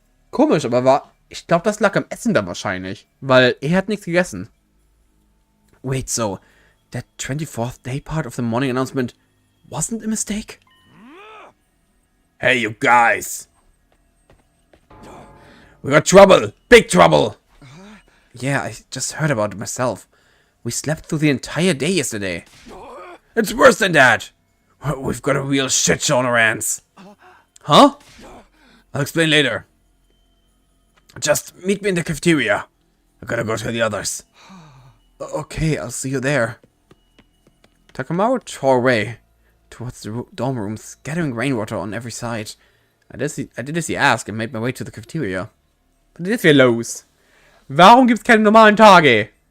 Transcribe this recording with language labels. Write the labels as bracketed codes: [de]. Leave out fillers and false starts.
[de] Komisch, aber ich glaube, das lag am Essen dann wahrscheinlich, weil er hat nichts gegessen. [en] Wait, so that 24th day part of the morning announcement wasn't a mistake? Hey, you guys! We got trouble! Big trouble! Yeah, I just heard about it myself. We slept through the entire day yesterday. It's worse than that! We've got a real shit show on our hands. Huh? I'll explain later. Just meet me in the cafeteria. I gotta go tell the others. Okay, I'll see you there. Takamaru tore away towards the dorm rooms, scattering rainwater on every side. I did as he asked and made my way to the cafeteria. [de] Was ist hier los? Warum gibt's keine normalen Tage?